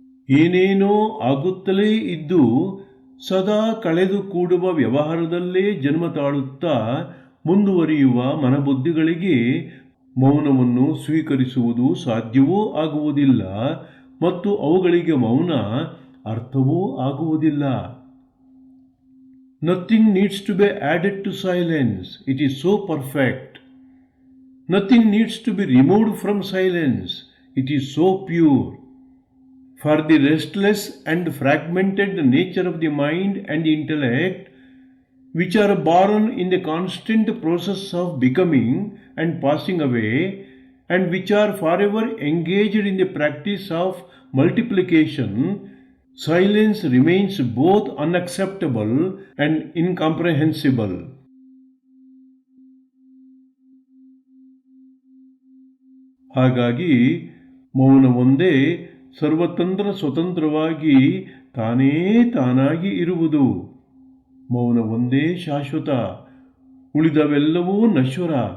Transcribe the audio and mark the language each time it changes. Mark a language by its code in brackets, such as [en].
[kn] ಏನೇನೋ ಆಗುತ್ತಲೇ ಇದ್ದು ಸದಾ ಕಳೆದು ಕೂಡುವ ವ್ಯವಹಾರದಲ್ಲೇ ಜನ್ಮ ತಾಳುತ್ತಾ ಮುಂದುವರಿಯುವ ಮನಬುದ್ಧಿಗಳಿಗೆ ಮೌನವನ್ನು ಸ್ವೀಕರಿಸುವುದು ಸಾಧ್ಯವೂ ಆಗುವುದಿಲ್ಲ ಮತ್ತು ಅವುಗಳಿಗೆ ಮೌನ ಅರ್ಥವೂ ಆಗುವುದಿಲ್ಲ. [en] Nothing needs to be added to silence. It is so perfect. Nothing needs to be removed from silence. It is so pure. For the restless and fragmented nature of the mind and intellect, which are born in the constant process of becoming and passing away, and which are forever engaged in the practice of multiplication, silence remains both unacceptable and incomprehensible. [kn] ಹಾಗಾಗಿ ಮೌನವೊಂದೇ ಸರ್ವತಂತ್ರ ಸ್ವತಂತ್ರವಾಗಿ ತಾನೇ ತಾನಾಗಿ ಇರುವುದು. ಮೌನವೊಂದೇ ಶಾಶ್ವತ, ಉಳಿದವೆಲ್ಲವೂ ನಶ್ವರ.